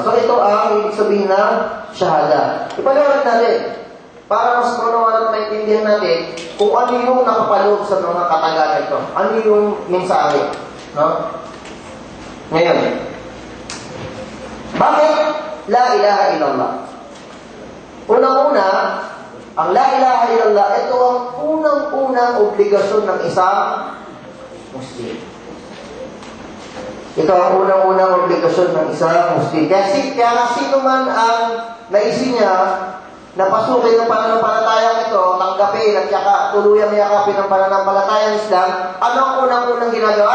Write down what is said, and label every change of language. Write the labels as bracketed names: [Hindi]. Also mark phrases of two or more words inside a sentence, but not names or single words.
[Filipino] So ito ang ibig sabihin ng shahada. Ipaliwanag natin para mas maunawaan at maintindihan natin kung ano yung nakapaloob sa mga katagalan ito. Ano yung mensahe. No? Ngayon, bakit [Arabic] la ilaha illallah? [Filipino] Unang-una, ang [Arabic] la ilaha illallah, [Filipino] ito ang unang-unang obligasyon ng isang Muslim. Ito ang unang-unang obligasyon ng isang Muslim. Kaya sino man ang naisip niya na pasukin ng pananampalatayang ito, tanggapin at tuluyang yakapin ng pananampalatayang Islam, ano ang unang-unang ginagawa?